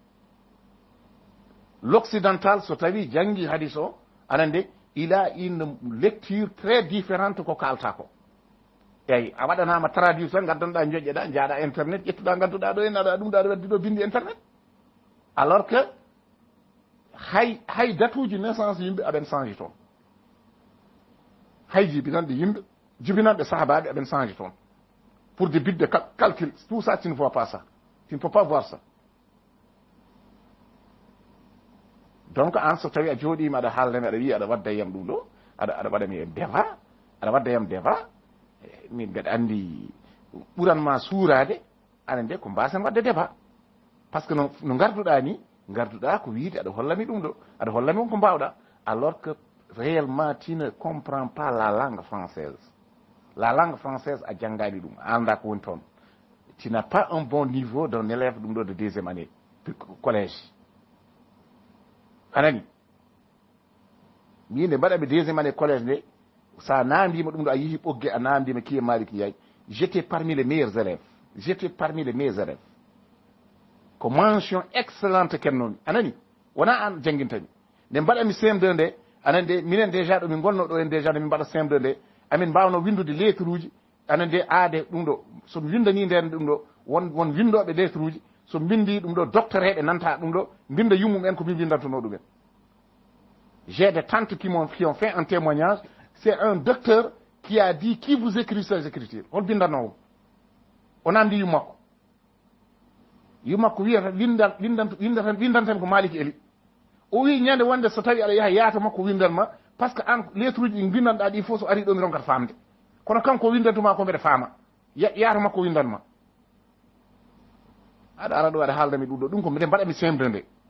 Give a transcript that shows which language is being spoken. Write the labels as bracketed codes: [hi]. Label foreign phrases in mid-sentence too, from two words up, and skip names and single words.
[ff] l'occidental so tawi janggi hadis o anande [fr] il a une lecture très différente [ff] ko kalta ko eyyi a waɗanama traduire tan gaddanɗa joƴƴeɗa jaaɗa internet ƴettuɗa gadduɗa ɗo ene aɗa ɗum ɗa ɗo waddi ɗo bindi internet [fr] alors que [ff] hay datuji naissance yimɓe aɓen change toon [fr] hay jibinanɗe yimɓe jibinanɗe sahabaɓe aɓen change toon pour des buts de calcul tout ça tu ne vois pas ça tu ne peux pas voir ça [ff] donc an so tawi a jooɗima aɗa haalnami aɗa wiya aɗa wadda yam ɗum ɗo aɗa waɗami e débat aɗa wadda yam débat min mbeɗa andi ɓuranma suurade aɗa nde ko mbasen wadde débat [fr] par ce que [ff] no garduɗa ni garduɗa ko wiide aɗa hollami ɗum ɗo aɗa hollami ko mbawɗa [fr] alors que réellement tu ne comprends pas la langue française [ff] a janggani ɗum a anda ko woni toon [fr] tu n'as pas un bon niveau d'un élève [ff] ɗum ɗo [fr] de deuxiéme année collège [ff] anani min nde mbaɗaɓe [fr] deuxiéme année collège [ff] nde sa nandima ɗum ɗo a yeehi ɓogge a nandima kiye maliki yay [fr] j'étais parmi les meilleurs élèves [ff] ko mention excellente kennomi anani wona an jangguintami nde mbaɗami CM2 nde anan de minen déjà ɗo min gonno ɗo en déjà nde min mbaɗa CM2 nde amin mbawno windude lettre uji anan de aade ɗum ɗo somi windani nden ɗum ɗo won windoɓe lettre uji so bindi ɗum ɗo docteur heɓe nanta ɗum ɗo binda yummum en ko min windantono ɗumen [fr] j'ai des tantes qui ont fait un témoignage c'est un docteur qui a dit qui vous écrit ces écritures [ff] hol bindanowo on andi yummakko wiyata windantami ko Malik Eli o wi ñande wonde so tawi aɗa yaata makko windanma [fr] par ce que [ff] an lettre uji ɗi bindanɗa ɗi fof so ari ɗo mi ronkata famde kono kanko windantuma ko mbeɗa faama yaata makko windanma aɗa ara ɗo aɗa haaldami ɗum ɗo ɗum ko mbiɗe mbaɗami semde nde